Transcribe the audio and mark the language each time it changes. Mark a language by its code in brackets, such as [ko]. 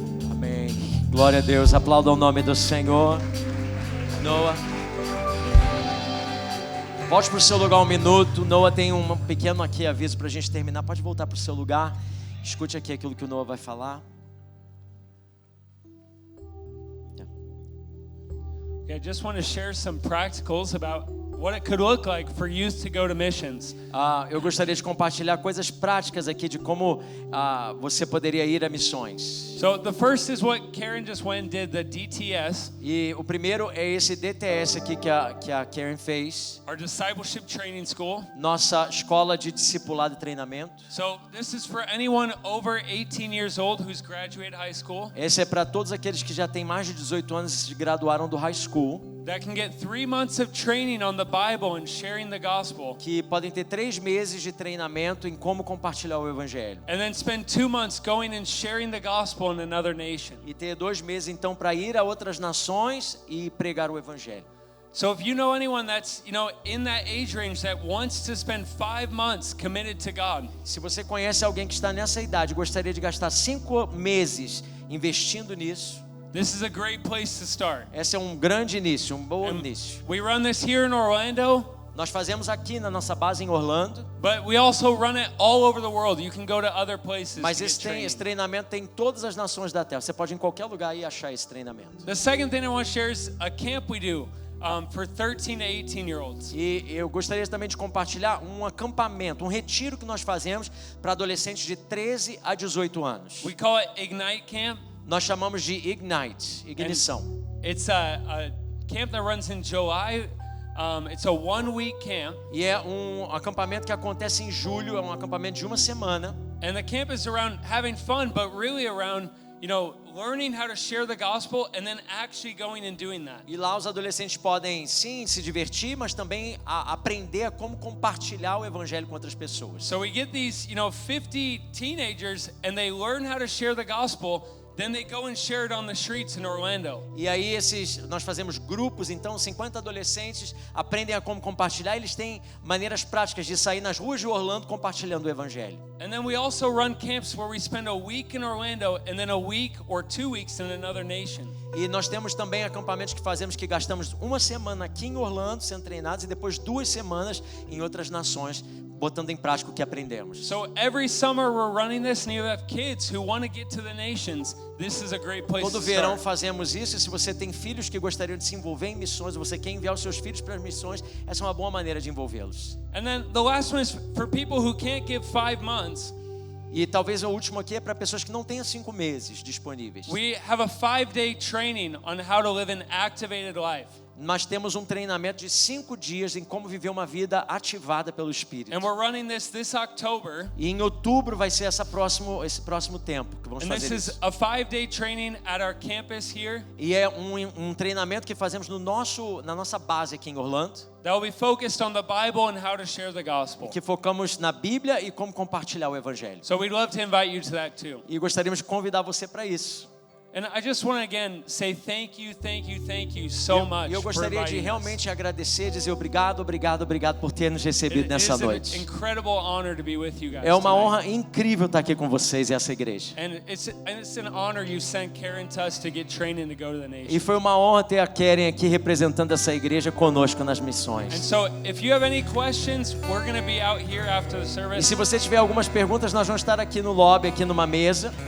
[pt] Amém. Glória a Deus. Aplauda o nome do Senhor. Noah, volte para o seu lugar um minuto. Noah tem um pequeno aqui aviso para a gente terminar. Pode voltar para o seu lugar. Escute aqui aquilo que o Noah vai falar. [en] Okay, I just want to share some practicals about what it could look like for youth to go to missions. [pt] Eu gostaria de compartilhar coisas práticas aqui de como você poderia ir a missões. [en] So the first is what Karen just went and did, the DTS, [pt] E o primeiro é esse DTS aqui que a Karen fez. [en] our discipleship training school. [pt] Nossa escola de discipulado e treinamento. [en] So this is for anyone over 18 years old who's graduated high school [pt] Esse é para todos aqueles que já têm mais de 18 anos e se graduaram do high school, [en] that can get 3 months of training on the Bible and sharing the gospel, [pt] que podem ter 3 meses de treinamento em como compartilhar o evangelho. [en] and then spend 2 months going and sharing the gospel in another nation. [pt] E ter 2 meses então para ir a outras nações e pregar o evangelho. [en] So if you know anyone that's, in that age range that wants to spend 5 months committed to God, [pt] Se você conhece alguém que está nessa idade e gostaria de gastar 5 meses investindo nisso, [en] this is a great place to start. [pt] esse é um grande início, um bom [en] And [pt] início. [en] we run this here in Orlando, [pt] Nós fazemos aqui na nossa base em Orlando, [en] but we also run it all over the world. You can go to other places [pt] mas [en] to get [pt] esse [en] training. [pt] treinamento tem em todas as nações da Terra. Você pode ir em qualquer lugar e achar esse treinamento. [en] The second thing I want to share is a camp we do for 13 to 18-year-olds. [pt] E eu gostaria também de compartilhar um acampamento, um retiro que nós fazemos para adolescentes de 13 a 18 anos. [en] We call it Ignite Camp. [pt] Nós chamamos de Ignite, ignição. [en] It's a camp that runs in July. It's a 1-week camp. [pt] E é um acampamento que acontece em julho, é um acampamento de uma semana. [en] And the camp is around having fun, but really around, learning how to share the gospel and then actually going and doing that. [pt] E lá os adolescentes podem sim se divertir, mas também aprender a como compartilhar o evangelho com outras pessoas. [en] So we get these, 50 teenagers and they learn how to share the gospel. Then they go and share it on the streets in Orlando. [pt] E aí nós fazemos grupos, então 50 adolescentes aprendem a como compartilhar. Eles têm maneiras práticas de sair nas ruas de Orlando compartilhando o evangelho. [en] And then we also run camps where we spend a week in Orlando and then a week or 2 weeks in another nation. [pt] E nós temos também acampamentos que fazemos que gastamos uma semana aqui em Orlando sendo treinados e depois 2 semanas em outras nações botando em prática o que aprendemos. [en] So every summer we're running this, and you have kids who want to get to the nations. This is a great place [pt] Todo [en] to [pt] verão [en] start. [pt] fazemos isso, e se você tem filhos que gostariam de se envolver em missões, ou você quer enviar os seus filhos para as missões, essa é uma boa maneira de envolvê-los. [en] And then the last one is for people who can't give 5 months. [pt] E talvez o último aqui é para pessoas que não tenham 5 meses disponíveis. [en] We have a 5-day training on how to live an activated life. [pt] Nós temos um treinamento de 5 dias em como viver uma vida ativada pelo Espírito. [en] And we're running this October. [pt] E em outubro vai ser esse próximo tempo que vamos [en] And this [pt] fazer [en] is [pt] isso. [en] a 5-day training at our campus here. [pt] E é um treinamento que fazemos na nossa base aqui em Orlando, [en] That will be focused on the Bible and how to share the gospel. [pt] que focamos na Bíblia e como compartilhar o Evangelho. [en] So we'd love to invite you to that too. [pt] E gostaríamos de convidar você para isso. [en] And I just want to again say thank you so much. [pt] E eu gostaria [en] for [pt] de [en] inviting us. [pt] realmente agradecer, dizer obrigado por ter nos recebido [en] It [pt] nessa [en] is an [pt] noite. [en] incredible honor to be with you guys [pt] É uma [en] tonight. [pt] honra incrível estar aqui com vocês e essa igreja. [en] And it's an honor you sent Karen to us to get training to go to the [pt] E [en] nation. [pt] foi uma honra ter a Karen aqui representando essa igreja conosco nas [en] And [pt] missões. [en] so if you have any questions, we're going to be out here after the [pt] E [en] service. [pt] se você tiver algumas perguntas, nós vamos estar aqui no lobby, aqui numa mesa.